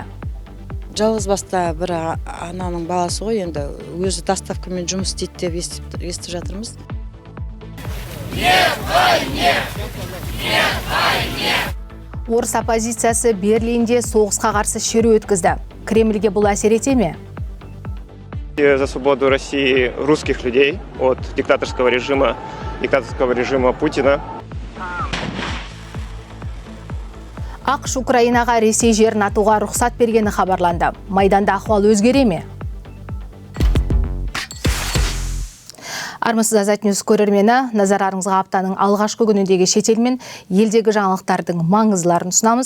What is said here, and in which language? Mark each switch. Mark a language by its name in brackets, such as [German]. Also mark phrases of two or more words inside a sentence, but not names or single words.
[Kazakh] Жалғыз баста бір ананың баласы ғой, енді өзі доставкамен жұмыс істейді деп естіп жатырмыз. Орыс оппозициясы Берлинде соғысқа қарсы шеру өткізді. Кремльге бұл әсер ете ме? [Russian] За свободу России русских людей от диктаторского режима Путина. [Kazakh] ақш Украинаға Ресей жерін атуға рұқсат бергені хабарланды. Майданда ахуал өзгере ме? Армысыз Азат Ньюс көрермені, назарыңызға аптаның алғашқы күніндегі шетел мен елдегі жаңалықтардың маңыздыларын ұсынамыз.